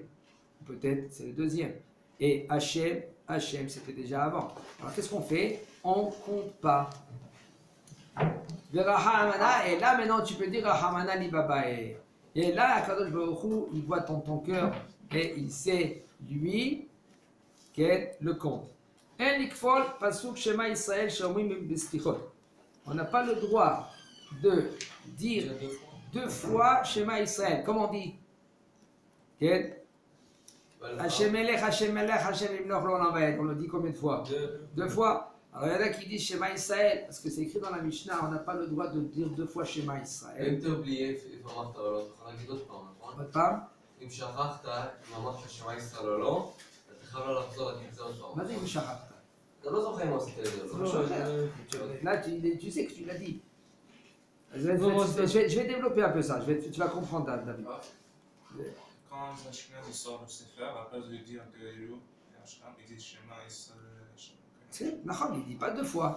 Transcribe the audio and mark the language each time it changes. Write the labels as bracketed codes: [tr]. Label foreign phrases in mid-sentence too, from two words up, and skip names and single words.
[fr] Peut-être c'est le deuxième. Et Hachem c'était déjà avant. Alors qu'est-ce qu'on fait? On compte pas. Verahamana, et là maintenant tu peux dire [arc] רחמנא ליבא בעי. [fr] Et là, Kadosh Baruch Hu, il voit ton cœur et il sait lui quel le compte. [he] אין לכפול פסוק שמע ישראל שומרים בסליחות. [fr] On n'a pas le droit de dire deux fois Shema Israël. Comment on dit? Quel? [he] השם מלך, השם מלך, השם ימלוך לעולם ועד. [fr] On le dit combien de fois? Deux fois. Alors il y en a qui disent Shema Israël, parce que c'est écrit dans la Mishnah, on n'a pas le droit de dire deux fois Shema Israël. [he] אם תבלי איפה אמרת או לא, תוכל להגיד עוד פעם, נכון? עוד פעם? אם שכחת, אם אמרת שמע ישראל או לא, אתה חייב לא לחזור להגיד את זה עוד פעם. מה זה אם שכחת? אתה לא זוכר אם עשית את זה או לא. [fr] Là, tu sais que tu l'as dit. Je vais développer un peu ça, tu vas comprendre, David. Quand Ashkenaz sort le Sefer, à la place de dire Gailu et Ashkenaz, il dit Shema Israël. C'est Naham, il ne dit pas deux fois.